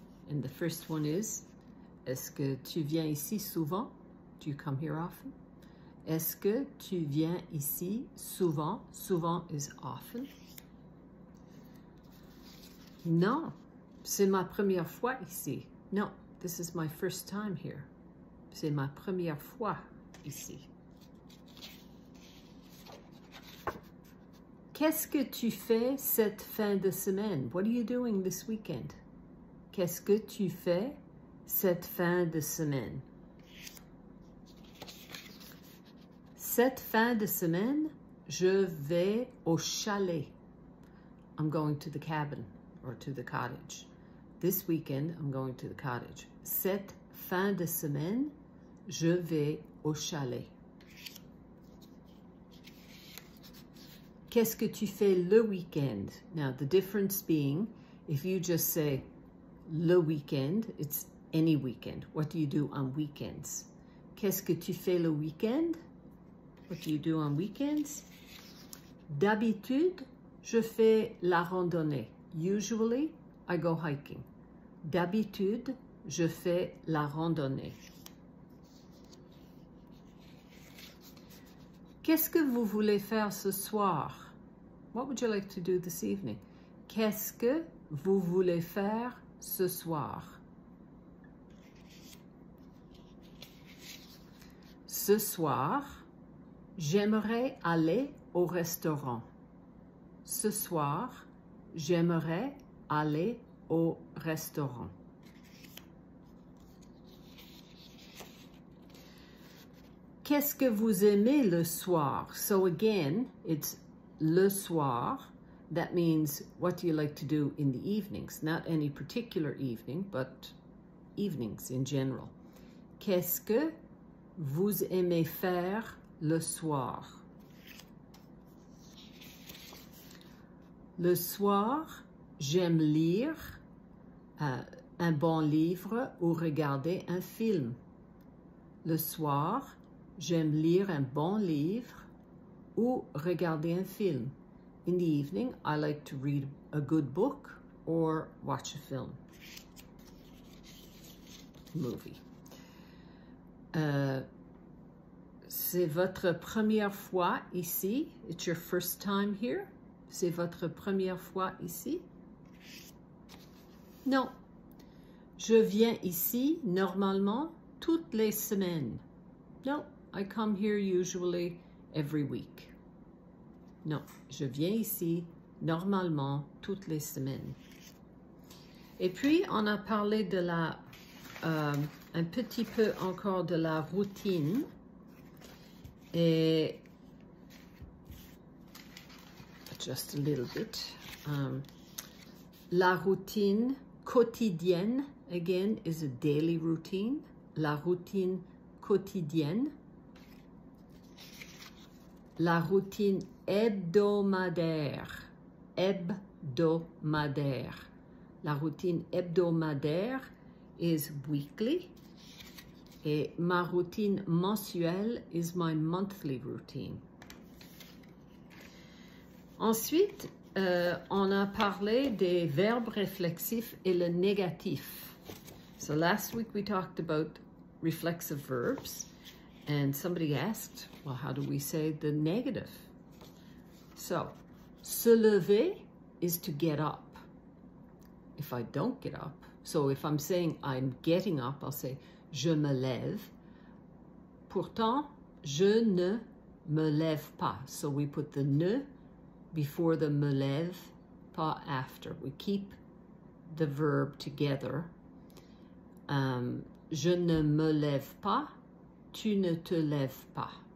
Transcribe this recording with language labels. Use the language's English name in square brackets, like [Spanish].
[English] And the first one is, [French] est-ce que tu viens ici souvent? [English] Do you come here often? [French] Est-ce que tu viens ici souvent? Souvent [English] is often. [French] Non, c'est ma première fois ici. [English] No, this is my first time here. [French] C'est ma première fois ici. Qu'est-ce que tu fais cette fin de semaine? [English] What are you doing this weekend? [French] Qu'est-ce que tu fais cette fin de semaine? Cette fin de semaine, je vais au chalet. [English] I'm going to the cabin or to the cottage. This weekend, I'm going to the cottage. [French] Cette fin de semaine, je vais au chalet. Qu'est-ce que tu fais le weekend? [English] Now, the difference being, if you just say [French] le weekend, [English] it's any weekend. What do you do on weekends? [French] Qu'est-ce que tu fais le weekend? [English] What do you do on weekends? [French] D'habitude, je fais la randonnée. [English] Usually, I go hiking. [French] D'habitude, je fais la randonnée. Qu'est-ce que vous voulez faire ce soir? [English] What would you like to do this evening? [French] Qu'est-ce que vous voulez faire ce soir? Ce soir, j'aimerais aller au restaurant. Ce soir, j'aimerais aller au restaurant. Qu'est-ce que vous aimez le soir? [English] So again, it's [French] le soir. [English] That means what do you like to do in the evenings? Not any particular evening, but evenings in general. [French] Qu'est-ce que vous aimez faire le soir? Le soir, j'aime lire un bon livre ou regarder un film. Le soir, j'aime lire un bon livre ou regarder un film. [English] In the evening, I like to read a good book or watch a film. Movie. [French] C'est votre première fois ici? [English] It's your first time here? [French] C'est votre première fois ici? Non. Je viens ici normalement toutes les semaines. [English] No, I come here usually every week. [French] Non, je viens ici normalement toutes les semaines. Et puis, on a parlé de la, un petit peu encore de la routine. [English] Et just a little bit. [French] La routine quotidienne, [English] again, is a daily routine. [French] La routine quotidienne. La routine hebdomadaire. Hebdomadaire. La routine hebdomadaire [English] is weekly. [French] Et ma routine mensuelle [English] is my monthly routine. [French] Ensuite, on a parlé des verbes réflexifs et le négatif. [English] So last week we talked about reflexive verbs. And somebody asked, well, how do we say the negative? So, se lever is to get up. If I don't get up, so if I'm saying I'm getting up, I'll say, [French] je me lève. Pourtant, je ne me lève pas. [English] So we put the ne before the me lève, pas after. We keep the verb together. [French] Je ne me lève pas. Tu ne te lèves pas.